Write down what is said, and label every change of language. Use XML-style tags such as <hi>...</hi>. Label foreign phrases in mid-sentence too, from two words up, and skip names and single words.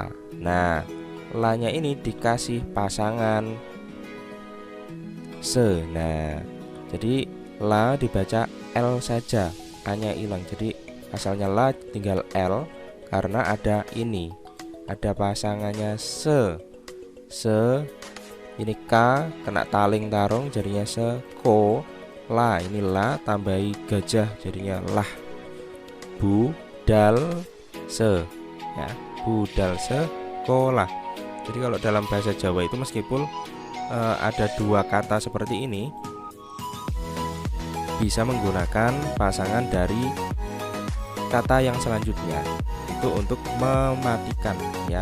<id>Nah, la-nya ini dikasih pasangan se. Nah, jadi la dibaca L saja, A-nya hilang. Jadi asalnya la tinggal L karena ada ini, ada pasangannya se. Ini K kena taling tarung jadinya se, ko. La, ini la tambahi gajah jadinya lah.</id> <jv>Budal se ya, budal sekolah.</jv> <id>Jadi kalau dalam bahasa Jawa itu meskipun ada dua kata seperti ini, bisa menggunakan pasangan dari kata yang selanjutnya itu untuk mematikan ya.</id>